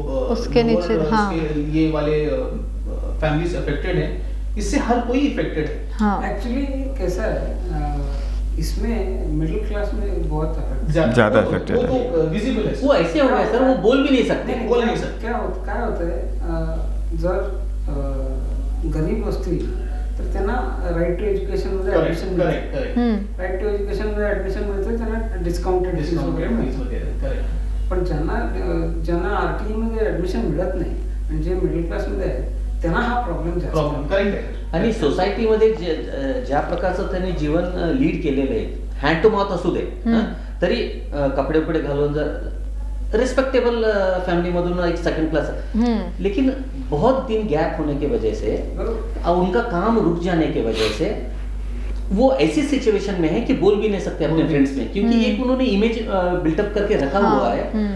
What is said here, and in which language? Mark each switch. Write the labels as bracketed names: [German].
[Hindi] उसके नीचे ये वाले फैमिलीज अफेक्टेड है, इससे हर कोई इफेक्टेड है। हाँ। एक्चुअली कैसा है, इसमें मिडिल क्लास में बहुत ज़्यादा इफेक्टेड है। वो तो विजिबल है। वो ऐसे हो गए सर, वो बोल भी नहीं सकते। बोल नहीं सकते। [Marathi] काय होतं आहे, जर गरीब असतील तर त्यांना राईट टू एज्युकेशन मध्ये ऍडमिशन मिळते, राईट टू एज्युकेशन मध्ये ऍडमिशन मिळते, त्यांना डिस्काउंटेड फीस वगैरे मिळते. पण ज्यांना आरटीई मध्ये ऍडमिशन मिळत नाही आणि जे मिडल क्लास मध्ये आहेत त्यांना हा प्रॉब्लेम जास्त आहे. आणि सोसायटीमध्ये ज्या प्रकारचं त्यांनी जीवन लीड केलेलं आहे, हँड टू माउथ असू दे, तरी कपडे उपडे घालून जर रिस्पेक्टेबल फैमिली मधून एक सेकंड क्लास, [Hindi] लेकिन बहुत दिन गैप होने की वजह से और उनका काम रुक जाने की वजह से वो ऐसी सिचुएशन में है कि बोल भी नहीं सकते अपने फ्रेंड्स में, क्योंकि एक उन्होंने इमेज बिल्टअप करके रखा हुआ है।